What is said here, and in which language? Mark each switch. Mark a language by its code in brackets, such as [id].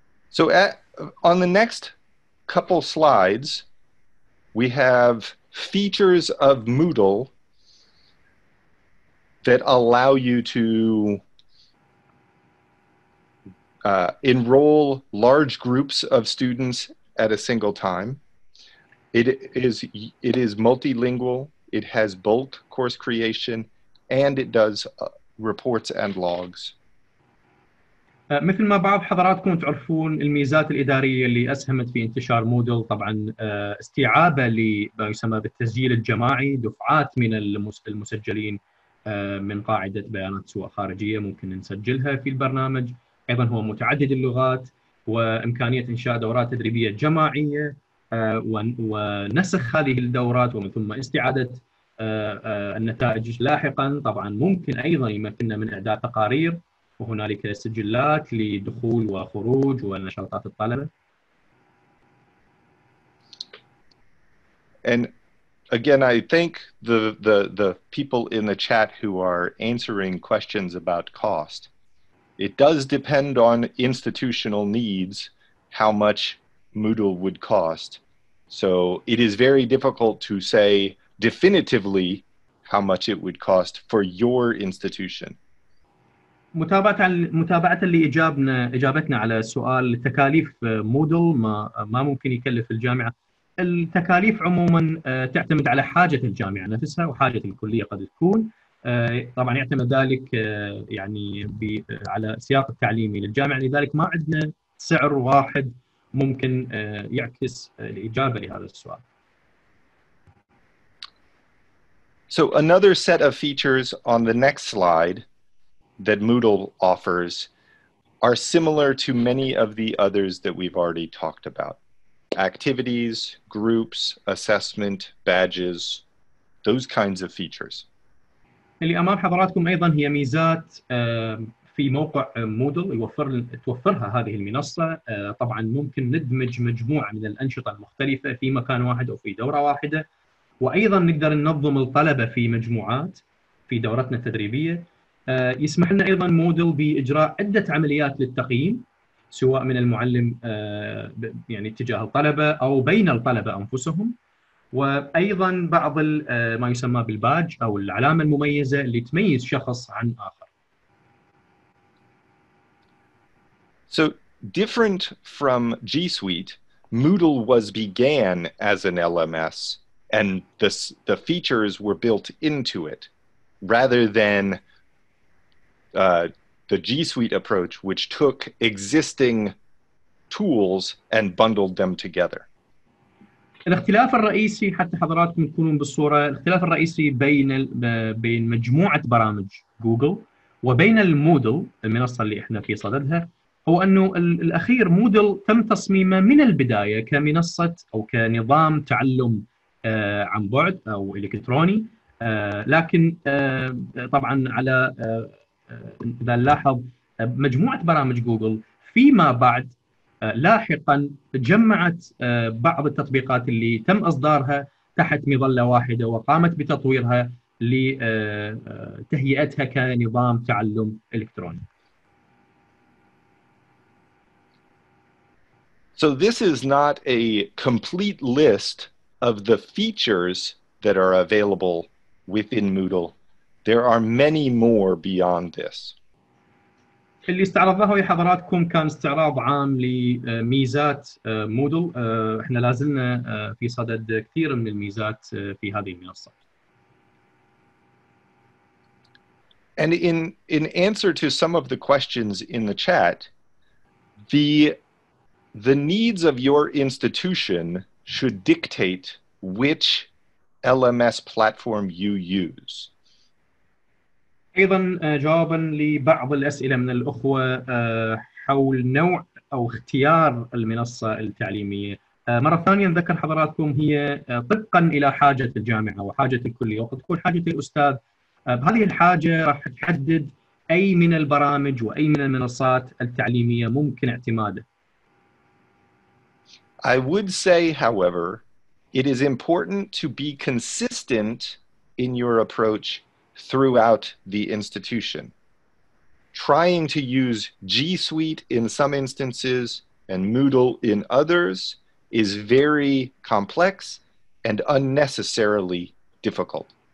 [en] So on the next couple slides, we have features of Moodle that allow you to enroll large groups of students at a single time. It is multilingual. It has bulk course creation, and it does reports and logs. [ar] مثل ما بعض حضراتكم تعرفون الميزات الإدارية اللي أسهمت في انتشار مودل، طبعا استيعابه لما يسمى بالتسجيل الجماعي، دفعات من المسجلين من قاعدة بيانات سواء خارجية ممكن نسجلها في البرنامج. أيضا هو متعدد اللغات، وإمكانية إنشاء دورات تدريبية جماعية ونسخ هذه الدورات ومن ثم استعادة النتائج لاحقا. طبعا ممكن أيضا يمكننا من إعداد تقارير، وهنالك سجلات لدخول وخروج ونشاطات الطلبة. [en] And again, I think the people in the chat who are answering questions about cost, it does depend on institutional needs how much Moodle would cost. So it is very difficult to say definitively how much it would cost for your institution. [ar] متابعة لإجابتنا على سؤال تكاليف مودل ما ممكن يكلف الجامعة. التكاليف عموما تعتمد على حاجة الجامعة نفسها وحاجة الكلية قد تكون. طبعا يعتمد ذلك يعني على سياق التعليمي للجامعة، لذلك ما عندنا سعر واحد ممكن يعكس الإجابة لهذا السؤال. [en] So another set of features on the next slide that Moodle offers are similar to many of the others that we've already talked about. Activities, groups, assessment, badges, those kinds of features. [ar] اللي أمام حضراتكم أيضا هي ميزات في موقع مودل توفرها هذه المنصة. طبعا ممكن ندمج مجموعة من الأنشطة المختلفة في مكان واحد أو في دورة واحدة، وأيضا نقدر ننظم الطلبة في مجموعات في دورتنا التدريبية. يسمح لنا أيضا مودل بإجراء عدة عمليات للتقييم سواء من المعلم يعني تجاه الطلبة أو بين الطلبة أنفسهم، وأيضا بعض ما يسمى بالباج أو العلامة المميزة اللي تميز شخص عن آخر. [en] So different from G Suite, Moodle began as an LMS, and the features were built into it, rather than the G Suite approach, which took existing tools and bundled them together. [ar] الاختلاف الرئيسي حتى حضراتكم تكونون بالصورة، الاختلاف الرئيسي بين مجموعة برامج جوجل وبين المودل المنصة اللي احنا في صددها، هو أنه الأخير مودل تم تصميمه من البداية كمنصة أو كنظام تعلم عن بعد أو إلكتروني، لكن طبعا على إذا نلاحظ مجموعة برامج جوجل فيما بعد لاحقا جمعت بعض التطبيقات اللي تم إصدارها تحت مظلة واحدة وقامت بتطويرها لتهيئتها كنظام تعلم إلكتروني. [en] So this is not a complete list of the features that are available within Moodle. There are many more beyond this. [ar] اللي استعرضناه يا حضراتكم كان استعراض عام لميزات مودل. احنا لازلنا في صدد كثير من الميزات في هذه المنصة. [en] And in answer to some of the questions in the chat, the needs of your institution should dictate which LMS platform you use. [ar] أيضا جوابا لبعض الأسئلة من الأخوة حول نوع أو اختيار المنصة التعليمية. مرة ثانية نذكر حضراتكم هي طبقا إلى حاجة الجامعة وحاجة الكلية، وقد تكون حاجة الأستاذ بهذه الحاجة راح تحدد أي من البرامج وأي من المنصات التعليمية ممكن اعتماده. [en] I would say, however, it is important to be consistent in your approach throughout the institution. Trying to use G Suite in some instances and Moodle in others is very complex and unnecessarily difficult.